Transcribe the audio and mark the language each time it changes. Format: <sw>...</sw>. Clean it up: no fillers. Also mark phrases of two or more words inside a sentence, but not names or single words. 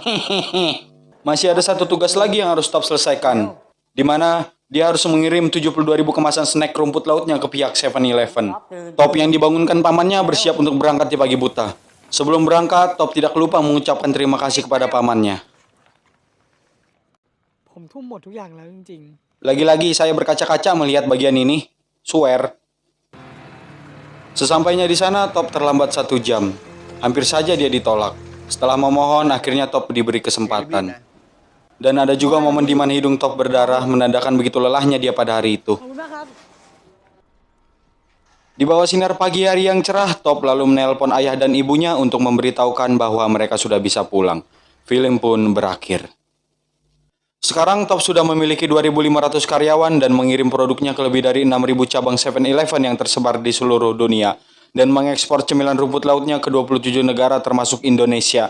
<id>Masih ada satu tugas lagi yang harus Top selesaikan, di mana dia harus mengirim 72.000 kemasan snack rumput lautnya ke pihak 7-Eleven. Top yang dibangunkan pamannya bersiap untuk berangkat di pagi buta. Sebelum berangkat, Top tidak lupa mengucapkan terima kasih kepada pamannya.</id> <th>ผมทุ่มหมดทุกอย่างแล้วจริง</th> <id>Lagi-lagi saya berkaca-kaca melihat bagian ini. Swear. Sesampainya di sana, Top terlambat 1 jam. Hampir saja dia ditolak. Setelah memohon, akhirnya Top diberi kesempatan. Dan ada juga momen di mana hidung Top berdarah, menandakan begitu lelahnya dia pada hari itu.</id> <th>ๆ ขอบคุณมากครับ</th> <id>Di bawah sinar pagi hari yang cerah, Top lalu menelpon ayah dan ibunya untuk memberitahukan bahwa mereka sudah bisa pulang. Film pun berakhir. Sekarang Top sudah memiliki 2.500 karyawan dan mengirim produknya ke lebih dari 6.000 cabang 7-Eleven yang tersebar di seluruh dunia dan mengekspor cemilan rumput lautnya ke 27 negara termasuk Indonesia.</id>